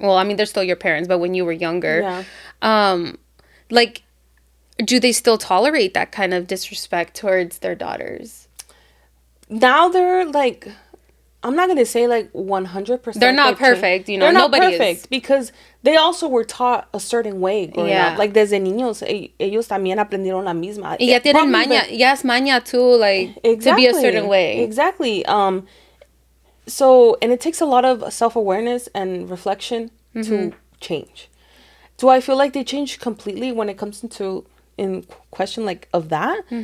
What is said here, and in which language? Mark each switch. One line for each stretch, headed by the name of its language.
English: Well, I mean, they're still your parents, but when you were younger, like, do they still tolerate that kind of disrespect towards their daughters? Now they're like, I'm not going to say like 100%. They're not perfect, you know. They're not nobody perfect is. because they also were taught a certain way growing up. Like
Spanish: desde niños, ellos también aprendieron la misma. Y ya tienen maña. Ya es maña
English: too, like, to be a certain way. Exactly. So, and it takes a lot of self-awareness and reflection to change. Do I feel like they changed completely when it comes in question like of that?